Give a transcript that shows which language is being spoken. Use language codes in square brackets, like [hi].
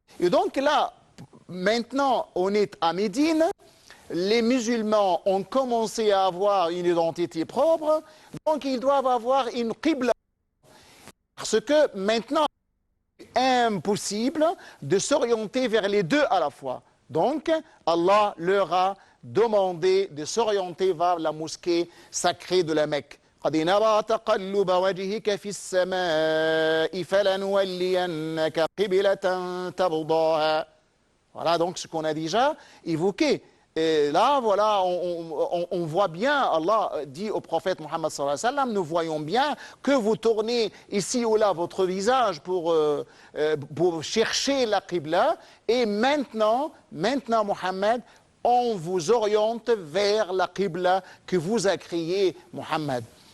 [fr] Et donc là, maintenant, on est à Médine, les musulmans ont commencé à avoir une identité propre, donc ils doivent avoir une qibla. Parce que maintenant, c'est impossible de s'orienter vers les deux à la fois. Donc, Allah leur a demandé de s'orienter vers la mosquée sacrée de la Mecque. [ar] قد نرى تقلب وجهك في السماء فلنولينك قبلة ترضاها. [fr] Voilà donc ce qu'on a déjà évoqué. Et là, voilà, on voit bien, Allah dit au prophète Mohammed sallallahu alayhi wa sallam, nous voyons bien que vous tournez ici ou là votre visage pour chercher la qibla. Et maintenant, Mohammed, on vous oriente vers la qibla que vous a créée Mohammed.